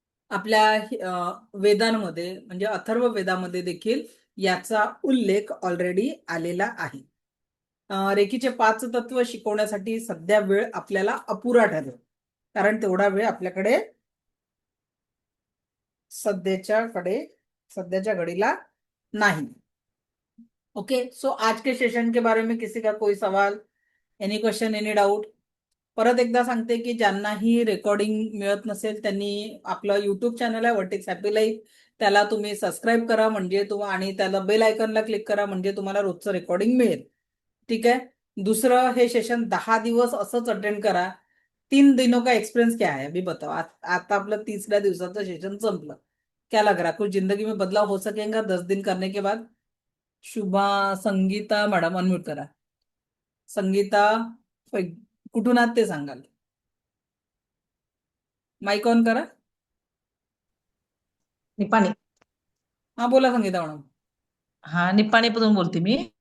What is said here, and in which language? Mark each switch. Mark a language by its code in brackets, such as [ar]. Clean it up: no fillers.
[mr] आपल्या वेदांमध्ये म्हणजे अथर्व वेदामध्ये देखील याचा उल्लेख ऑलरेडी आलेला आहे. रेकीचे 5 तत्व शिकवण्यासाठी सध्या वेळ आपल्याला अपुरा ठरेल, कारण तेवढा वेळ आपल्याकडे सध्याच्या घडीला नहीं. [hi] ओके, सो आज के सेशन के बारे में किसी का कोई सवाल, [en] Any question, any doubt? [mr] परत एकदा सांगते की ज्यांनाही रेकॉर्डिंग मिळत नसेल त्यांनी आपलं युट्यूब चॅनल आहे वर्टेक्स हॅपी लाईफ, त्याला तुम्ही सबस्क्राईब करा म्हणजे आणि त्याला बेल आयकॉनला क्लिक करा म्हणजे तुम्हाला रोजचं रेकॉर्डिंग मिळेल. ठीक आहे. दुसरं, हे सेशन 10 दिवस असंच अटेंड करा. [hi] 3 दिनों का एक्सपिरियंस क्या है अभी बताओ. [mr] आता आपलं 30व्या दिवसाचं सेशन संपलं. [hi] क्या लग रहा है कुछ जिंदगी में बदलाव हो सकेगा 10 दिन करने के बाद? [mr] शुभा, संगीता मॅडम अनम्यूट करा. संगीता कुठून आहात ते सांगाल. माईक ऑन करा. निपाणी. हा, बोला संगीता मॅडम. हा, निपाणीपासून बोलते मी.